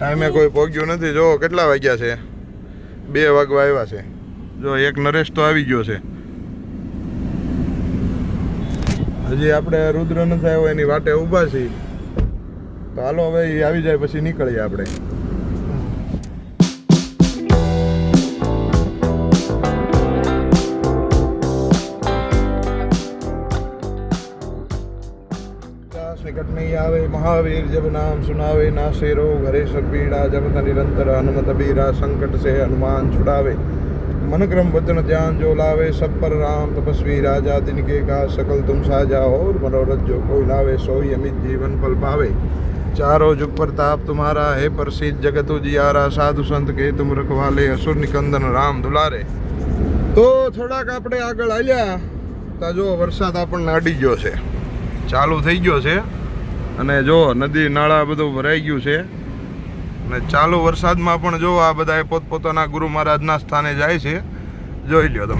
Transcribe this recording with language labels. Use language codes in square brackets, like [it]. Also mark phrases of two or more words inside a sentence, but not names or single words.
[gu] ટાઈમે કોઈ પહોંચ્યું નથી. જો કેટલા વાગ્યા છે? 2 વાગવા આવ્યા છે. જો એક નરેશ તો આવી ગયો છે. હજી આપણે રુદ્ર નથી આવ્યો એની વાટે ઊભા છીએ. તો હાલો હવે એ આવી જાય પછી નીકળીએ આપણે. [hi] निकट नहीं आवे महावीर जब नाम सुनावे नासे रोग हरे सब पीड़ा जब निरंतर हनुमत बीरा संकट से हनुमान छुड़ावे मन क्रम वचन ध्यान जो लावे सब पर राम तपस्वी राजा दिन के का सकल तुम साजा और मनोरथ जो कोई लावे सोई अमित जीवन फल पावे चारों जुग प्रताप तुम्हारा है प्रसिद्ध जगत उजियारा साधु संत के तुम रखवाले असुर निकंदन राम दुलारे. [gu] તો થોડાક આપણે આગળ આવ્યા તો જો વરસાદ આપણને અડી ગયો છે, ચાલુ થઈ ગયો છે. અને જો નદી નાળા બધું ભરાઈ ગયું છે. અને ચાલુ વરસાદમાં પણ જો આ બધા પોતપોતાના ગુરુ મહારાજના સ્થાને જાય છે, જોઈ લ્યો તમે.